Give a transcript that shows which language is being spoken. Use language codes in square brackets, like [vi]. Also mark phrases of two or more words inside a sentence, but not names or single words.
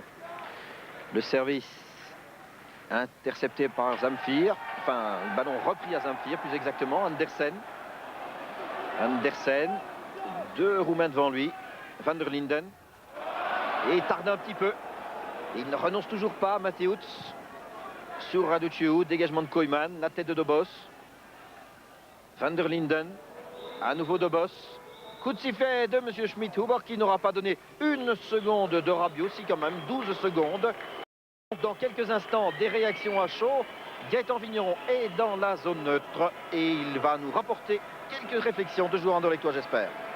[fr] Le service intercepté par Zamfir, enfin le ballon repris à Zamfir plus exactement. Andersen, deux Roumains devant lui, Van der Linden, et il tarde un petit peu. Il ne renonce toujours pas, Mateusz sur Raduciu, dégagement de Koeman, la tête de Dobos. Van der Linden, à nouveau Dobos. Coup de sifflet de M. Schmidhuber qui n'aura pas donné une seconde de Rabiot, si quand même 12 secondes. Dans quelques instants, des réactions à chaud. Gaëtan Vigneron est dans la zone neutre et il va nous rapporter quelques réflexions de joueurs anderlechtois, j'espère.